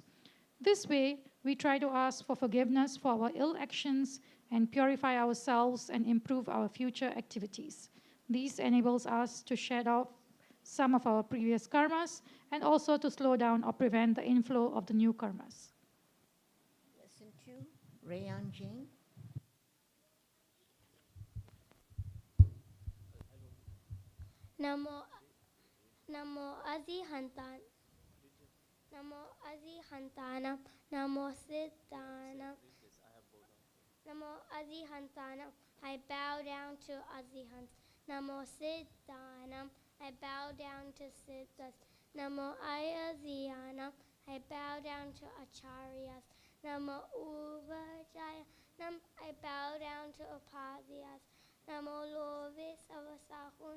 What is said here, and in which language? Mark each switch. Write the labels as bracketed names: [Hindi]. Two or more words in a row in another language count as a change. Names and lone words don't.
[English] This way, we try to ask for forgiveness for our ill actions and purify ourselves and improve our future activities. This enables us to shed off some of our previous karmas and also to slow down or prevent the inflow of the new karmas. Lesson 2, Rayan Jain. [Prakrit languages] Namo Adihantan. Namo Adihantanam. Namo Siddhanam. Namo Adihantanam. [English] I bow down to Adihant. [Prakrit languages] Namo Siddhanam. [English] I bow down to Siddhas. [Prakrit languages] Namo Ayadhiyanam. [English] I bow down to Acharyas. [Prakrit languages] Namo Uvajayanam. [English] I bow down to Upadhyas. [Prakrit languages] Namo Love Savasahun.